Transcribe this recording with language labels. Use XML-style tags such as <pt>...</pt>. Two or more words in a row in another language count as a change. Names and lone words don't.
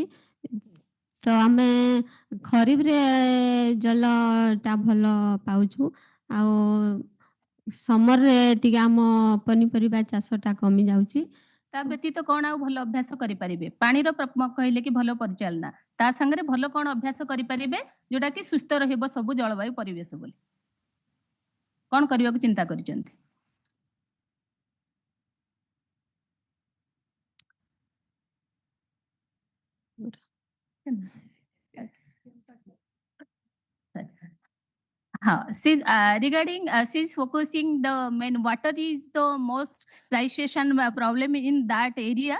<or>ତ ଆମେ ଖରିଫରେ ଜଲଟା ଭଲ ପାଉଛୁ ଆଉ ସମରରେ ଟିକେ ଆମ ପନିପରିବା ଚାଷଟା କମି ଯାଉଛି। ତା ବ୍ୟତୀତ କ'ଣ ଆଉ ଭଲ ଅଭ୍ୟାସ କରିପାରିବେ? ପାଣିର କହିଲେ କି ଭଲ ପରିଚାଳନା, ତା ସାଙ୍ଗରେ ଭଲ କ'ଣ ଅଭ୍ୟାସ କରିପାରିବେ ଯୋଉଟା କି ସୁସ୍ଥ ରହିବ ସବୁ ଜଳବାୟୁ ପରିବେଶ ବୋଲି କ'ଣ କରିବାକୁ ଚିନ୍ତା କରିଛନ୍ତି?</or> <en>She's regarding she's focusing the main water is the most crisis problem in that area.</en>